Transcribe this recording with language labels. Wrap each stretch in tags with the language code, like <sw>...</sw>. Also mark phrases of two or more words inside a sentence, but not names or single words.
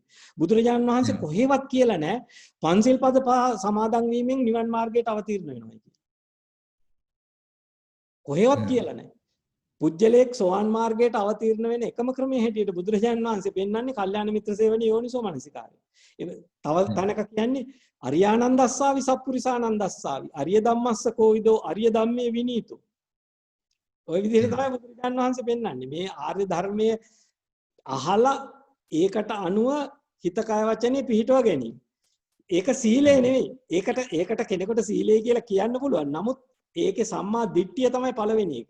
<si>බුදුරජාණන් වහන්සේ කොහෙවත් කියලා නැහැ පංචිල් පද සමාදන් වීමෙන් නිවන් මාර්ගයට අවතීර්ණ වෙනවා කියලා. කොහෙවත් කියලා නැහැ. පුජ්‍යලේක් සෝවාන් මාර්ගයට අවතීර්ණ වෙන එකම ක්‍රමයේ හැටියට බුදුරජාණන් වහන්සේ පෙන්වන්නේ කල්යාණ මිත්‍ර සේවනයේ යෝනිසෝ මනසිකාරය. තව තැනක කියන්නේ</si> <pi>අරියානන්දස්සාවි සප්පුරිසානන්දස්සාවි අරිය ධම්මස්ස කෝවිදෝ අරිය ධම්මේ විනීතෝ.</pi> <si>ඔය විදිහට තමයි බුදුරජාණන් වහන්සේ පෙන්වන්නේ. මේ ආර්ය ධර්මයේ අහලා ඒකට අනුව හිත කය වචනේ පිහිටව ගැනීම. ඒක සීලය නෙවෙයි. ඒකට කෙනෙකුට සීලය කියලා කියන්න පුළුවන්. නමුත් ඒකේ සම්මා දිට්ඨිය තමයි පළවෙනි එක.</si>